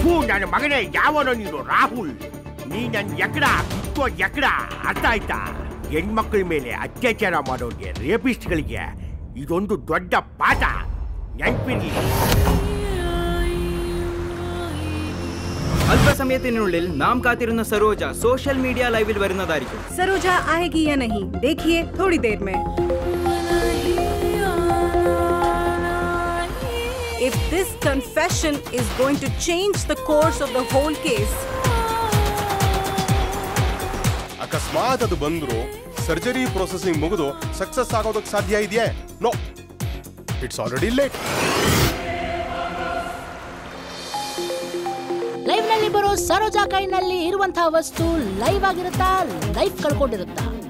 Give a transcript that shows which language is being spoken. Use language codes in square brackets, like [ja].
[kn] ನನ್ನ ಮಗನೇ, ಯಾವನೋ ನೀನು ರಾಹುಲ್. ನೀ ನನ್ನ ಎಕ್ಕಡ ಕಿತ್ತೋ ಎಕ್ಕಡ, ಅರ್ಥ ಆಯ್ತಾ? ಹೆಣ್ಮಕ್ಳ ಮೇಲೆ ಅತ್ಯಾಚಾರ ಮಾಡೋರಿಗೆ, ರೇಪಿಸ್ಟ್ಗಳಿಗೆ ಇದೊಂದು ದೊಡ್ಡ ಪಾಠ, ನೆನಪಿರ್ಲಿ. [ml] അല്പസമയത്തിനുള്ളിൽ നാം കാത്തിരുന്ന സരോജ സോഷ്യൽ മീഡിയ ലൈവിൽ വരുന്നതായിരിക്കും. സരോജ [hi] ആएगी या नहीं, देखिए थोड़ी देर में. [en] If this confession is going to change the course of the whole case. [kn] ಅಕಸ್ಮಾತ್ ಅದು ಬಂದ್ರು ಸರ್ಜರಿ ಪ್ರೊಸೆಸಿಂಗ್ ಮುಗಿದು ಸಕ್ಸಸ್ ಆಗೋದಕ್ಕೆ ಸಾಧ್ಯ ಇದೆಯೇ? [en] No, it's already late. [kn] Live ನಲ್ಲಿ ಬರೋ ಸರೋಜಾ ಕೈನಲ್ಲಿ ಇರುವಂತಹ ವಸ್ತು ಲೈವ್ ಆಗಿರುತ್ತಾ, ಲೈಫ್ ಕಳ್ಕೊಂಡಿರುತ್ತಾ?